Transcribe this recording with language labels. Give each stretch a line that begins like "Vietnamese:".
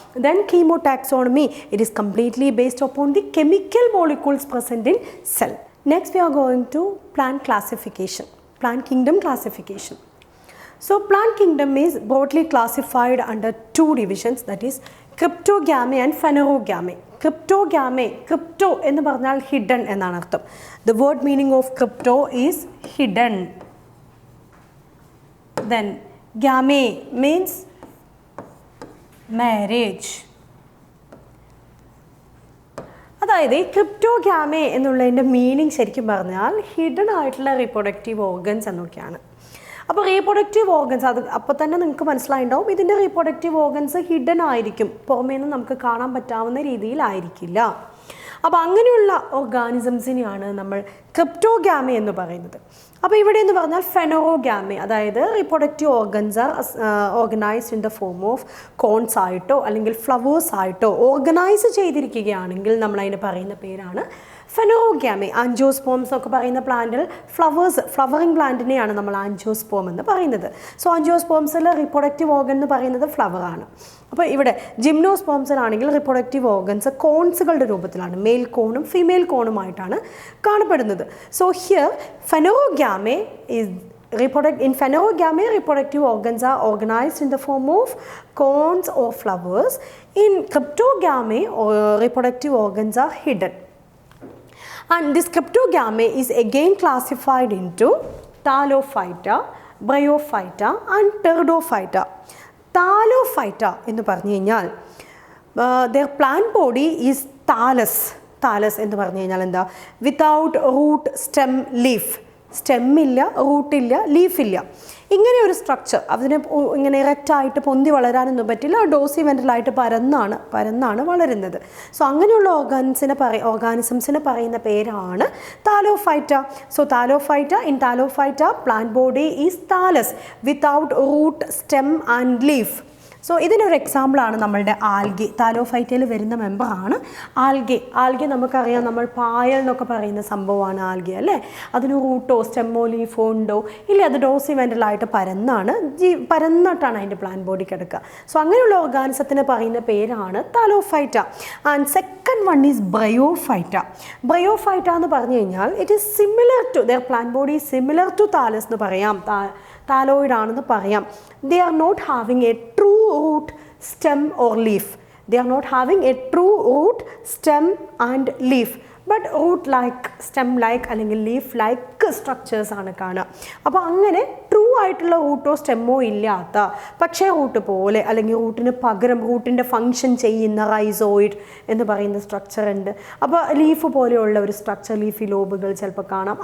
English: Then chemotaxonomy, it is completely based upon the chemical molecules present in cell. Next we are going to plant classification, plant kingdom classification. So plant kingdom is broadly classified under two divisions, that is cryptogamy and phanerogamy.
Malayalam: Cryptogamy, crypto എന്ന് പറഞ്ഞാൽ hidden എന്നാണ് അർത്ഥം.
English: The word meaning of crypto is hidden. Then gamy means marriage.
Malayalam: അതായത് ഈ ക്രിപ്റ്റോഗ്യാമേ എന്നുള്ളതിൻ്റെ meaning ശരിക്കും പറഞ്ഞാൽ hidden ആയിട്ടുള്ള റീപ്രൊഡക്റ്റീവ് ഓർഗൻസ് എന്നൊക്കെയാണ്. അപ്പോൾ റീപ്രൊഡക്റ്റീവ് ഓർഗൻസ് അത് അപ്പോൾ തന്നെ നിങ്ങൾക്ക് മനസ്സിലായിട്ടുണ്ടാവും, ഇതിൻ്റെ റീപ്രൊഡക്റ്റീവ് ഓർഗൻസ് ഹിഡൻ ആയിരിക്കും, പുറമേ നിന്ന് നമുക്ക് കാണാൻ പറ്റാവുന്ന രീതിയിലായിരിക്കില്ല. അപ്പോൾ അങ്ങനെയുള്ള ഓർഗാനിസംസിനെയാണ് നമ്മൾ ക്രിപ്റ്റോഗ്യാമി എന്ന് പറയുന്നത്. അപ്പോൾ ഇവിടെ എന്ന് പറഞ്ഞാൽ ഫെനോഗ്യാമി, അതായത് reproductive organs
English: are organized in the form of cones
Malayalam: ആയിട്ടോ അല്ലെങ്കിൽ ഫ്ലവേഴ്സ് ആയിട്ടോ ഓർഗനൈസ് ചെയ്തിരിക്കുകയാണെങ്കിൽ നമ്മൾ അതിന് പറയുന്ന പേരാണ് ഫെനോഗ്യാമി. ആൻജിയോസ്പോംസ് ഒക്കെ പറയുന്ന പ്ലാന്റിൽ ഫ്ലവറിങ് പ്ലാന്റിനെയാണ് നമ്മൾ ആൻജിയോസ്പോം എന്ന് പറയുന്നത്. സോ ആൻജിയോസ്പോംസിൽ റീപ്രൊഡക്റ്റീവ് ഓർഗൻ എന്ന് പറയുന്നത് ഫ്ലവറാണ്. അപ്പോൾ ഇവിടെ ജിംനോസ്പോംസിലാണെങ്കിൽ റീപ്രൊഡക്റ്റീവ് ഓർഗൻസ് കോൺസുകളുടെ രൂപത്തിലാണ്, മെയിൽ കോണും ഫീമെയിൽ കോണുമായിട്ടാണ് കാണപ്പെടുന്നത്.
English: So here phanerogamy is in phanerogamy, reproductive organs are organized in the form of cones or flowers. In cryptogamy, reproductive organs are hidden. And this cryptogamy is again classified into Thallophyta, Bryophyta and Pteridophyta. Thallophyta
Malayalam: എന്ന് പറഞ്ഞു കഴിഞ്ഞാൽ
English: their plant body is thallus.
Malayalam: Thallus എന്ന് പറഞ്ഞു കഴിഞ്ഞാൽ എന്താ?
English: Without root, stem, leaf.
Malayalam: സ്റ്റെമ്മില്ല, റൂട്ടില്ല, ലീഫില്ല, ഇങ്ങനെ ഒരു structure. അതിന് ഇങ്ങനെ ഇറക്റ്റായിട്ട് പൊന്തി വളരാനൊന്നും പറ്റില്ല, ഡോസി വെൻട്രലായിട്ട് പരന്നാണ് വളരുന്നത്. സോ അങ്ങനെയുള്ള ഓർഗാനിസംസിനെ പറയുന്ന പേരാണ് thallophyta.
English: So in Thallophyta plant body is thallus without root, stem and leaf.
Malayalam: So ഇതിനൊരു എക്സാമ്പിളാണ് നമ്മളുടെ ആൽഗെ. താലോഫൈറ്റയിൽ വരുന്ന മെമ്പറാണ് ആൽഗെ. ആൽഗെ നമുക്കറിയാം, നമ്മൾ പായൽ എന്നൊക്കെ പറയുന്ന സംഭവമാണ് ആൽഗെ അല്ലേ. അതിന് റൂട്ടോ സ്റ്റെമ്മോ ലീഫോ ഉണ്ടോ ഇല്ല, അത് ഡോസിമെൻ്റലായിട്ട് പരന്നിട്ടാണ് അതിൻ്റെ പ്ലാന്റ് ബോഡി കിടക്കുക. സോ അങ്ങനെയുള്ള ഓർഗാനിസത്തിന് പറയുന്ന പേരാണ് thallophyta.
English: And second one is Bryophyta. Bryophyta
Malayalam: എന്ന് പറഞ്ഞു കഴിഞ്ഞാൽ
English: it is similar to their plant body similar to thallus
Malayalam: എന്ന് പറയാം, താലോയിഡ് ആണെന്ന് പറയാം.
English: They are not having a true root, stem or leaf. They are not having a true root, stem and leaf. But root like stem like
Malayalam: അല്ലെങ്കിൽ leaf like structures ആണ് കാണുക. അപ്പോൾ അങ്ങനെ true ആയിട്ടുള്ള റൂട്ടോ സ്റ്റെമ്മോ ഇല്ലാത്ത പക്ഷേ റൂട്ട് പോലെ അല്ലെങ്കിൽ റൂട്ടിന് പകരം റൂട്ടിൻ്റെ ഫങ്ഷൻ ചെയ്യുന്ന റൈസോയിഡ് എന്ന് പറയുന്ന സ്ട്രക്ചർ ഉണ്ട്. അപ്പോൾ ലീഫ് പോലെയുള്ള ഒരു സ്ട്രക്ചർ, ലീഫി ലോബുകൾ ചിലപ്പോൾ കാണാം.